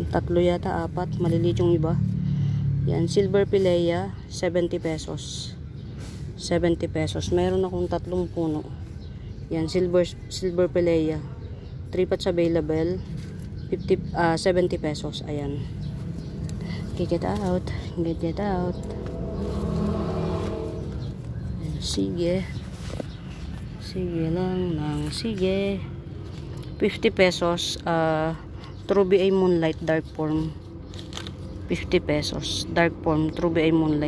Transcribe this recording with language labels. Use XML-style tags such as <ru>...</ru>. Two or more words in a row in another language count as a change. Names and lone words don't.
<tl>3 yata, 4. Maliliit yung iba. Yan. Silver Pilea 70 pesos. 70 pesos. Meron akong 3 puno. Yan. Silver Pilea.</tl> <en>3 pots available. 70 pesos. Ayan. Get it out. Get it out.</en> <tl>Sige. Sige lang ng sige. 50 pesos. True BA Moonlight Dark Form. 50 pesos. Dark Form. True BA Moonlight.</tl>